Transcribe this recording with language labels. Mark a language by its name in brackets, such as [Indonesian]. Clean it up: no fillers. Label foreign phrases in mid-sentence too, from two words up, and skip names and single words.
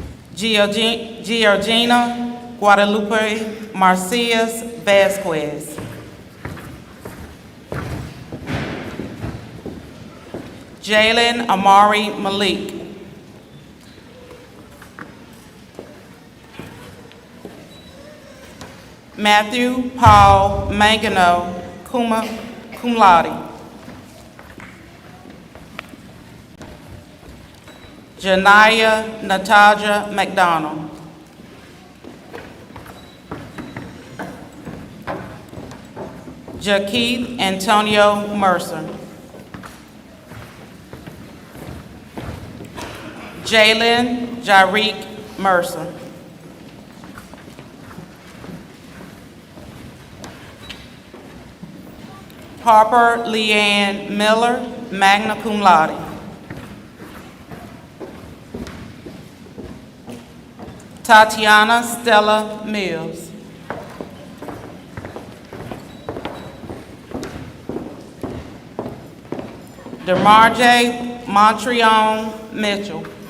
[English] Georgina Guadalupe Marcias Vasquez. Jalen Amari Malik. Matthew Paul Mangano, [Latin] cum laude. [English] Janaya Nataja McDonald. Jakeith Antonio Mercer. Jalen Jarik Mercer. Harper Leanne Miller, [Latin] magna cum laude. [English] Tatiana Stella Mills. DeMarje Montreon Mitchell.